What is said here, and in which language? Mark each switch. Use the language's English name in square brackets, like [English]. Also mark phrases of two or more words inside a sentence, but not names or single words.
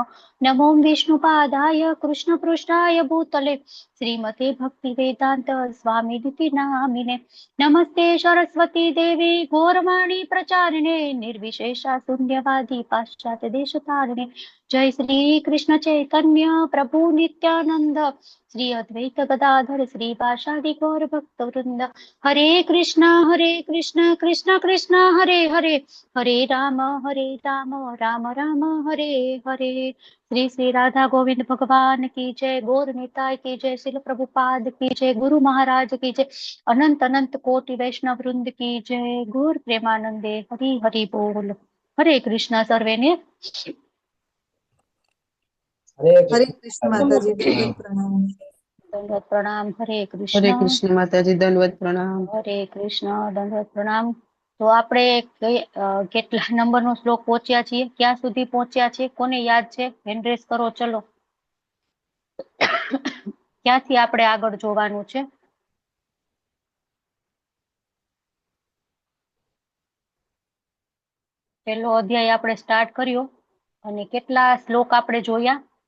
[Sanskrit] नमो विष्णुपादाय कृष्णपृष्ठाय भूतले श्रीमते भक्तिवेदान्त स्वामिनिति नामिने. नमस्ते सरस्वती देवी गौरवाणी प्रचारिणे निर्विशेषा शून्यवादी पाश्चात्य देशतारिणे. जय श्री कृष्ण चैतन्य प्रभु नित्यानंद श्री अद्वैत गदाधर श्रीवासादि गौर भक्त वृंद. हरे कृष्ण कृष्ण कृष्ण हरे हरे हरे राम राम राम हरे हरे. [Hindi] श्री श्री राधा गोविंद भगवान की जय. गौर निताय की जय. श्रील प्रभुपाद की जय. गुरु महाराज की जय. अनंत अनंत कोटि वैष्णव वृंद की जय. [Bangla] গৌর প্রেমানন্দে হরি হরি বোল. [Sanskrit] हरे कृष्ण सर्वेने. हरे कृष्ण [Hindi] माताजी, दंडवत प्रणाम. दंडवत प्रणाम. [Sanskrit] हरे कृष्ण [Hindi] माताजी, दंडवत प्रणाम. [Sanskrit] हरे कृष्ण [Hindi] दंडवत प्रणाम. [Gujarati] તો આપણે કેટલા નંબરનો શ્લોક પહોંચ્યા છીએ, ક્યાં સુધી પહોંચ્યા છે, કોને યાદ છે? [English] hand raise [Gujarati] કરો. ચલો, ક્યાંથી આપણે આગળ જોવાનું છે? પહેલો અધ્યાય આપણે સ્ટાર્ટ કર્યો અને કેટલા શ્લોક આપણે જોયા?